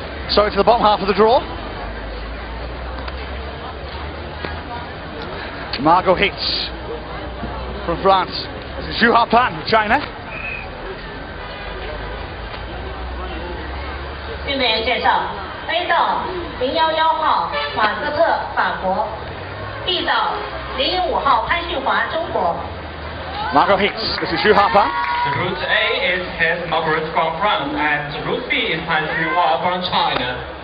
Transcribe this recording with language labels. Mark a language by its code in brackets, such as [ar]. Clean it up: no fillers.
[en] So into the bottom half of the draw. Margot Hitz from France. This is Zhu Harpan from China. [zh] 运动员介绍 ：A 道011号马斯特法国 ，B 道005号潘旭华中国。 [en] Margot Hitz. This is Zhu Harpan. The route A is Hess Margaret from France, and route B is Han Xinhua from China.